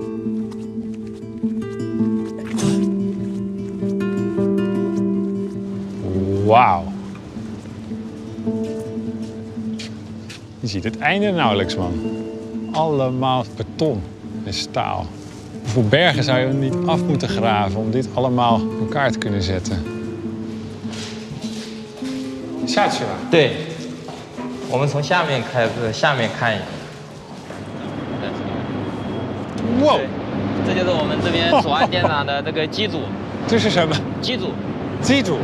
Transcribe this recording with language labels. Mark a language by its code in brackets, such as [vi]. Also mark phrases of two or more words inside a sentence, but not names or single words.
[nl] Wauw. Je ziet het einde nauwelijks, man. Allemaal beton en staal. Hoeveel bergen zou je er niet af moeten graven om dit allemaal in elkaar te kunnen zetten? [zh] 下去了。对，我们从下面开始，下面看。哇！这就是我们这边左岸电厂的这个机组。这是什么？机组。机组。